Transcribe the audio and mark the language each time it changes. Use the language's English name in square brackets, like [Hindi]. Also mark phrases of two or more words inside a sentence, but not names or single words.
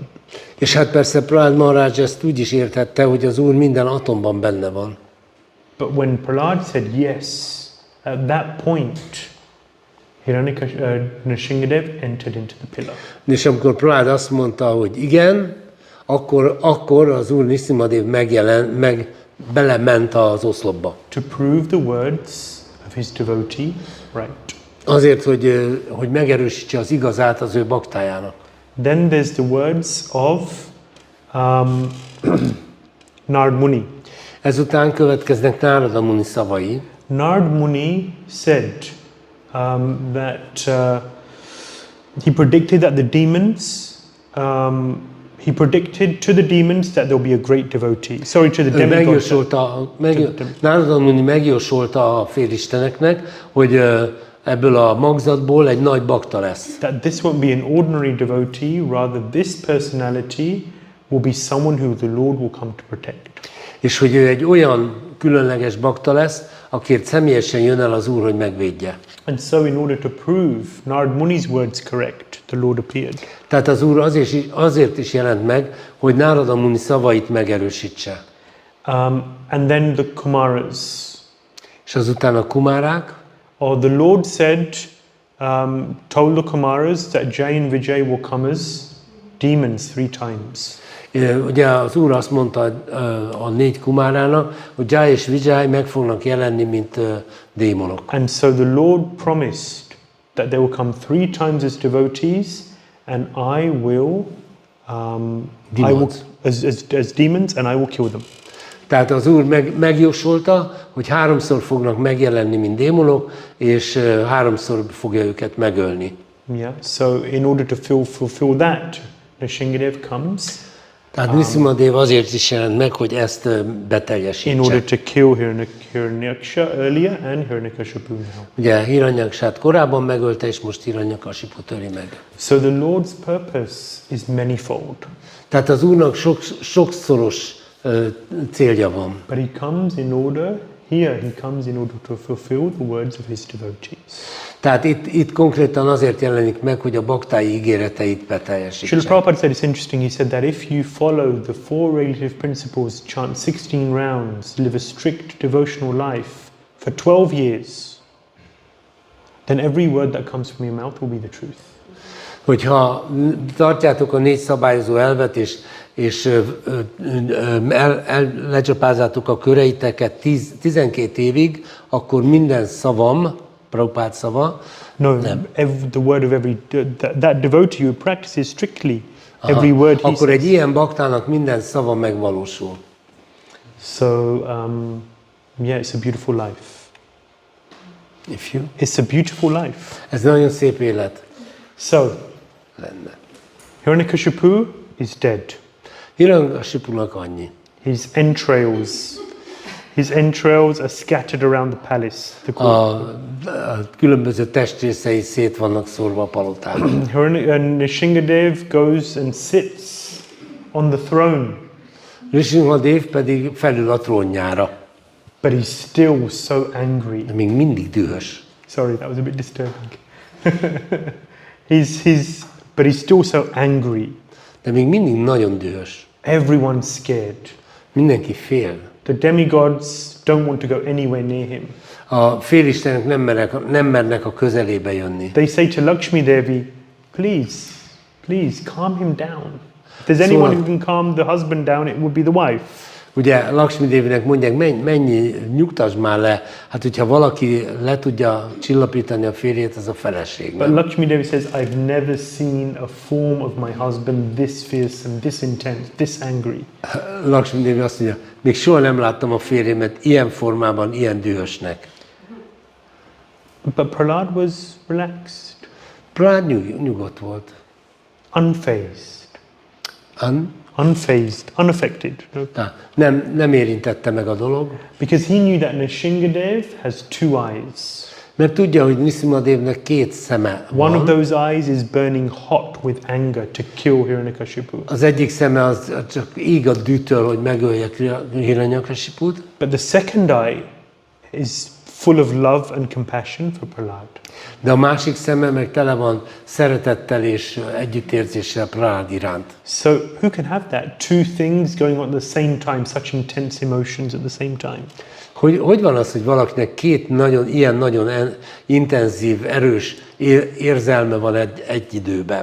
[Hungarian] És hát persze Prahlāda Maharaj ezt úgy is értette, hogy az Úr minden atomban benne van. [English] But when Prahlāda said yes, at that point, Nrsimhadev entered into the pillar. [Hungarian] És amikor Prahlāda azt mondta, hogy igen, akkor az Úr Nrsimhadev belement az oszlopba. [English] To prove the words of his devotee, right. [Hungarian] Azért, hogy megerősítse az igazát az ő baktájának. [English] Then there's the words of Narad Muni. [Hungarian] Ezután következnek Nárada Muni szavai. [English] Narad Muni said that he predicted that the demons, he predicted to the demons that there'll be a great devotee. Sorry, to the demigods. [Hungarian] Nárada Muni megjósolta a félisteneknek, hogy ebből a magzatból egy nagy bakta lesz. [English] That this won't be an ordinary devotee, rather this personality will be someone who the Lord will come to protect. [Hungarian] És hogy ő egy olyan különleges bakta lesz, akért személyesen jön el az Úr, hogy megvédje. [English] And so in order to prove Narad Muni's words correct, the Lord appeared. [Hungarian] Tehát az Úr azért is jelent meg, hogy Nárada Muni szavait megerősítse. [English] And then the Kumaras. [Hungarian] És azután a kumárák. [English] The Lord said, told the Kumaras that Jay and Vijay will come as demons 3 times. [Hungarian] Ugye az Úr azt mondta a 4 kumárának, hogy Jay és Vijay meg fognak jelenni, mint démonok. [English] And so the Lord promised that they will come 3 times as devotees, and I will as demons, and I will kill them. [Hungarian] Tehát az Úr megjósolta, hogy 3-szor fognak megjelenni, mint démonok, és 3-szor fogja őket megölni. [English] Yeah. So in order to fulfill that, Nrsimhadev comes. [Hungarian] Tehát Nrsimhadev azért is jelent meg, hogy ezt beteljesítse. [English] In order to kill Hiranyaksha earlier and Hiranyakashipu now. [Hungarian] Ugye Hiranyaksát korábban megölte, és most Hiranyakashiput öli meg. [English] So the Lord's purpose is manifold. [Hungarian] Tehát az Úrnak sokszoros célja van. [English] But he comes in order to fulfill the words of his devotees. [Hungarian] Tehát itt konkrétan azért jelenik meg, hogy a baktái ígéreteit beteljesítse. [English] Srila Prabhupada said it's interesting. He said that if you follow the 4 regulative principles, chant 16 rounds, live a strict devotional life for 12 years, then every word that comes from your mouth will be the truth. [Hungarian] Hogyha tartjátok a 4 szabályozó elvet, és lecsapázzátok a köreiteket 12 évig, akkor minden szavam, Prabhupád szava, [English] the word of that devotee who practices strictly every word he [Hungarian] akkor egy ilyen baktának minden szava megvalósul. [English] So, it's a beautiful life. It's a beautiful life. [Hungarian] Ez nagyon szép élet. [English] So, Hiranyakashipu is dead. [Hungarian] Hiranyakashipunak annyi. [English] His entrails are scattered around the palace. [Hungarian] A különböző testrészei szét vannak szórva a palotában. [English] Nrsimhadev goes and sits on the throne. [Hungarian] Nrsimhadev pedig felül a trónjára. [English] But he's still so angry. [Hungarian] De még mindig dühös. [English] Sorry, that was a bit disturbing. But he's still so angry. [Hungarian] De még mindig nagyon dühös. [English] Everyone's scared. [Hungarian] Mindenki fél. [English] The demigods don't want to go anywhere near him. [Hungarian] A félistenek nem mernek a közelébe jönni. [English] They say to Lakshmi Devi, please calm him down. If there's anyone who can calm the husband down, it would be the wife. [Hungarian] Ugye Lakshmi Devinek mondják, menj, nyugtass már le. Hát, hogyha valaki le tudja csillapítani a férjét, az a feleség. [English] But Lakshmi Devi says, I've never seen a form of my husband this fearsome, this intense, this angry. [Hungarian] Lakshmi Devi azt mondja, még soha nem láttam a férjemet ilyen formában, ilyen dühösnek. [English] But Prahlāda was relaxed. [Hungarian] Prahlāda nyugodt volt. [English] Unfazed. Unfazed, unaffected. [Hungarian] Nem érintette meg a dolog. [English] Because he knew that Nrsimhadev has two eyes. [Hungarian] Mert tudja, hogy Nrsimhadevnek két szeme van. [English] One of those eyes is burning hot with anger to kill Hiranyakashipu. [Hungarian] Az egyik szeme az csak ég a dűtől, hogy megölje Hiranyakashiput. [English] But the second eye is full of love and compassion for Prahlāda. [Hungarian] De a másik szeme meg tele van szeretettel és együttérzéssel Prahlāda iránt. [English] So who can have that? Two things going on at the same time, such intense emotions at the same time. [Hungarian] Hogy van az, hogy valakinek két ilyen nagyon intenzív, erős érzelme van egy időben?